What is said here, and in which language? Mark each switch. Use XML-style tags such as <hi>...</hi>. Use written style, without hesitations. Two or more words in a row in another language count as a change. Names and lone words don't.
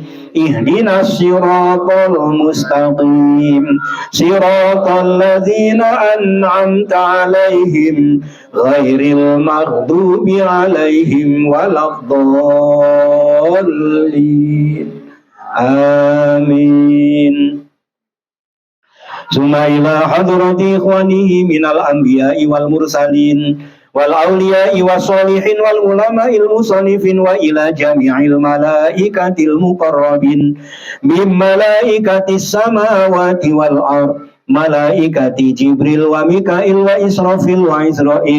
<ar>اهدنا الصراط المستقيم. صراط الذين أنعمت عليهم غير المغضوب عليهم ولا الضالين. Amin. ثم إلى حضرة إخوانه من الأنبياء والمرسلين والأولياء والصالحين والعلماء المصنفين، وإلى جميع الملائكة المقربين من ملائكة السماوات والأرض، ملائكة جبريل وميكائيل وإسرافيل و</ar>